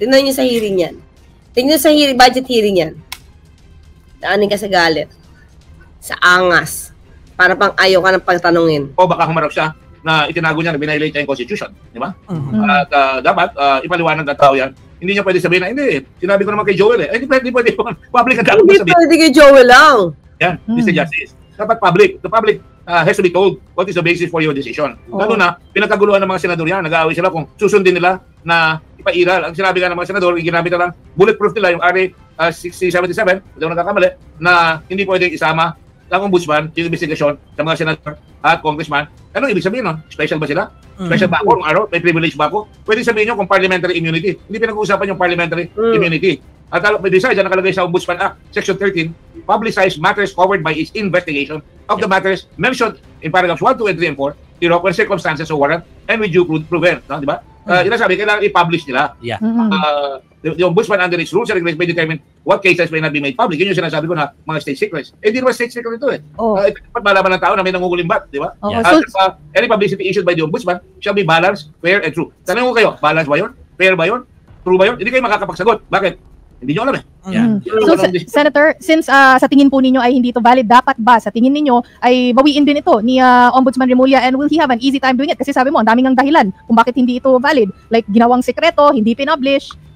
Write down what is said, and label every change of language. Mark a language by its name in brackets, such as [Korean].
[Filipino] Tingnan niyo sa hearing yan. Tingnan niyo sa budget hearing yan. Daanin ka sa galit. Sa angas. Para pang ayaw ka ng pagtanungin. O baka humarap siya na itinago niya na binilate niya yung Constitution. Di ba? At dapat ipaliwanag ng tao yan. Hindi niya pwede sabihin na, hindi, sinabi ko naman kay Joel Hindi pwede public ang dapat sabihin. Hindi pwede kay Joel lang. Yan, Mr. Justice. dapat public. [English] The public has to be told what is the basis for your decision. [Filipino] Lalo na, pinagkaguluhan ng mga senador yan. Nag-aaway sila kung susundin nila na ipairal. Ang sinabi nga ng mga senador, ginamit na lang, bulletproof nila yung RA 6077, hindi ako nagkakamali, na hindi pwedeng isama ng ombudsman yung investigasyon sa mga senador at congressman. Ano ibig sabihin nun? Special ba sila? Special ba ako? May privilege ba ako? Pwede sabihin nyo kung parliamentary immunity. Hindi pinag-uusapan yung parliamentary immunity. [English] At besides, [Filipino] dyan nakalagay sa [English] Ombudsman Act, Section 13, publicize matters covered by its investigation of the matters mentioned in paragraphs 1, 2, and 3, and 4, when circumstances of warrant and with due prudence. [Filipino] No? Di ba? Yun ang sabi, kailangan i-publish nila. [English] Yeah. The Ombudsman under its rules and regulations may determine what cases may not be made public. [Filipino] Yun yung sinasabi ko na mga state secrets. Hindi naman state secret ito eh. Dapat malaman ng tao na may nangukulimbat, di ba? [English] Any publicity issued by the Ombudsman shall be balanced, fair, and true. [Filipino] Tanong ko kayo, balance ba yun? Fair ba yun? True ba yun? Hindi kayo makakapagsagot. Bakit? Hindi nyo alam eh. So, Senator, since sa tingin po ninyo ay hindi ito valid, dapat ba sa tingin ninyo ay bawiin din ito ni Ombudsman Remulla, [English] and will he have an easy time doing it? [Filipino] Kasi sabi mo, ang daming ang dahilan kung bakit hindi ito valid. Like, ginawang sekreto, hindi pinublish.